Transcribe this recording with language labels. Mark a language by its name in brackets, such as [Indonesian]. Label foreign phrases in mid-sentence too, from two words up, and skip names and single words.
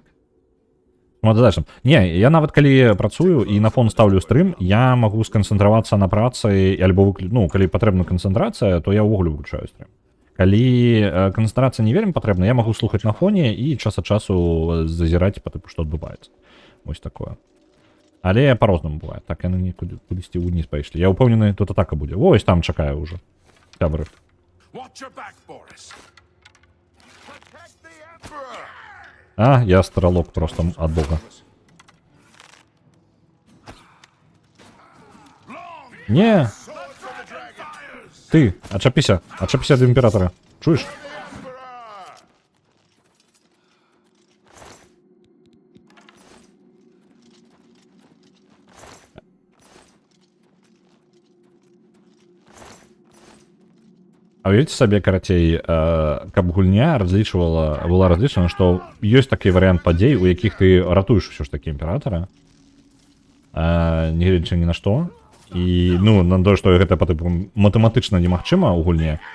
[Belarusian] Не, я нават калі працую і на фон ставлю стрым, я магу сканцэнтравацца на працы, альбо, ну, калі патрэбна канцэнтрацыя, то я ўвогуле выключаю стрым. Калі канцэнтрацыя не вельмі патрэбна, я магу слухаць на фоне і час ад часу зазіраць па тыпу, што адбываецца. Вось такое. Але па-рознаму бывае. Так яны кудысьці ўніз пайшлі. Я ўпэўнены, тут атака будзе. Вось там чакае ўжо. Сябры. [English] Watch your back, Boris. Protect the Emperor. [Belarusian] Я астралог просто ад бога. Не! Ты, ачапіся ад імператора. Чуеш? А уявіце сабе, карацей, каб гульня была разлічана, што ёсць такі варыянт падзей, у якіх ты ратуеш усё ж такі імператара, не гледзячы ні на што, і, ну, на тое, што гэта па тыпу матэматычна немагчыма ў гульне.